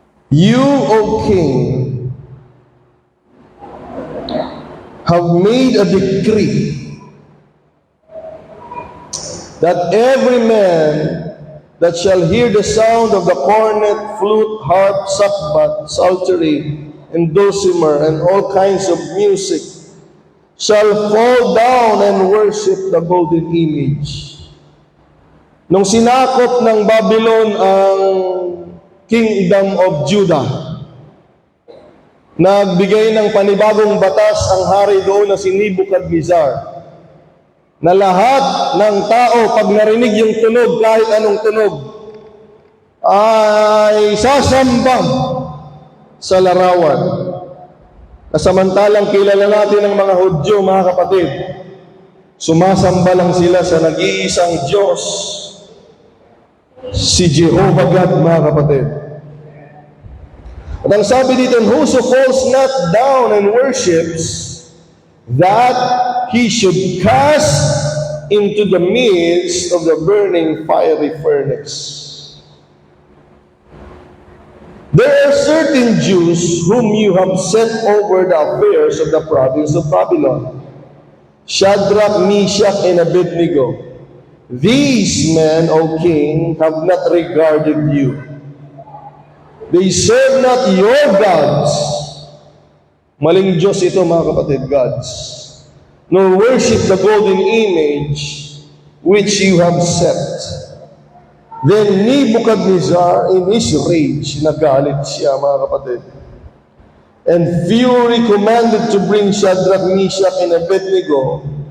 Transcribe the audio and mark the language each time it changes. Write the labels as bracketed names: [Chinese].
[English] You, O King, have made a decree that every man that shall hear the sound of the cornet, flute, harp, sackbut, psaltery, and dulcimer, and all kinds of music, shall fall down and worship the golden image. [Filipino] Nung sinakop ng Babylon ang Kingdom of Judah, nagbigay ng panibagong batas ang hari doon na si Nebuchadnezzar, na lahat ng tao pag narinig yung tunog, kahit anong tunog, ay sasamba sa larawan. Samantalang kilala natin ang mga Hudyo, mga kapatid, sumasamba lang sila sa nag-iisang Diyos, si Jehovah God, mga kapatid. At ang sabi dito, [English] whoso falls not down and worships, that he should cast into the midst of the burning fiery furnace. There are certain Jews whom you have set over the affairs of the province of Babylon, Shadrach, Meshach, and Abednego. These men, O king, have not regarded you, They serve not your gods. [Filipino] Maling Diyos ito, mga kapatid, gods. [English] Nor worship the golden image which you have set. Then Nebuchadnezzar, in his rage, [Filipino] nagalit siya, mga kapatid, [English] and fury commanded to bring Shadrach, Meshach, and Abednego.